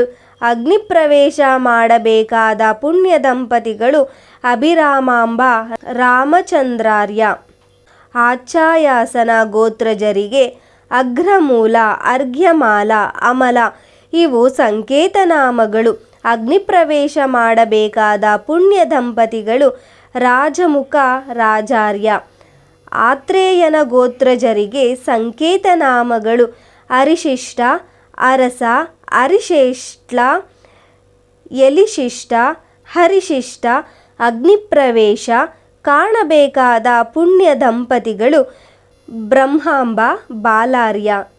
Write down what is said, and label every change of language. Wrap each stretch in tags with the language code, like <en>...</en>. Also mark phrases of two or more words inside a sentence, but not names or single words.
<kn>ಅಗ್ನಿಪ್ರವೇಶ ಮಾಡಬೇಕಾದ ಪುಣ್ಯ ದಂಪತಿಗಳು ಅಭಿರಾಮಾಂಬ ರಾಮಚಂದ್ರಾರ್ಯ. ಆಚ್ಛಾಯಾಸನ ಗೋತ್ರಜರಿಗೆ ಅಘ್ರಮೂಲ ಅರ್ಘ್ಯಮಾಲ ಅಮಲ ಇವು ಸಂಕೇತನಾಮಗಳು. ಅಗ್ನಿಪ್ರವೇಶ ಮಾಡಬೇಕಾದ ಪುಣ್ಯ ದಂಪತಿಗಳು ರಾಜಮುಖ ರಾಜಾರ್ಯ. ಆತ್ರೇಯನ ಗೋತ್ರಜರಿಗೆ ಸಂಕೇತನಾಮಗಳು ಅರಿಶಿಷ್ಟ ಅರಸ ಅರಿಶೇಷ್ಟ್ಲ ಯಲಿಶಿಷ್ಟ ಹರಿಶಿಷ್ಟ. ಅಗ್ನಿಪ್ರವೇಶ ಕಾಣಬೇಕಾದ ಪುಣ್ಯ ದಂಪತಿಗಳು ಬ್ರಹ್ಮಾಂಬ ಬಾಲಾರ್ಯ.</kn>